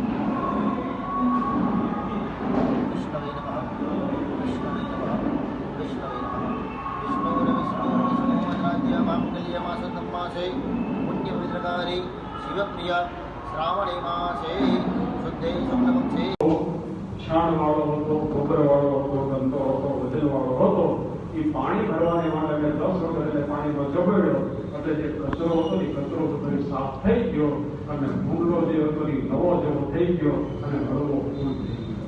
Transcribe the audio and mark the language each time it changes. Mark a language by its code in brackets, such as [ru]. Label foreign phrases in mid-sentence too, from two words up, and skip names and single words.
[sa] विष्णवे नमः, विष्णवे नमः, विष्णवे नमः। विष्णुर्विष्णुर्विष्णुराज्य माङ्गल्यमासं मासे पुण्यपवित्रकारे शिवप्रिया श्रावणे मासे शुद्धे शुक्लपक्षे [gu] છાણવાળો હતો, ગોબરવાળો હતો, ગંદો હતો, વજનવાળો હતો। એ પાણી ભરવાને માટે 10 વખત એટલે પાણીમાં ચબડ્યો એટલે જે કચરો હતો એ કચરો બધો સાફ થઈ ગયો અને ભૂંગળો જે હતો એ નવો જેવો થઈ ગયો અને હળવો પૂર્ણ થઈ ગયો।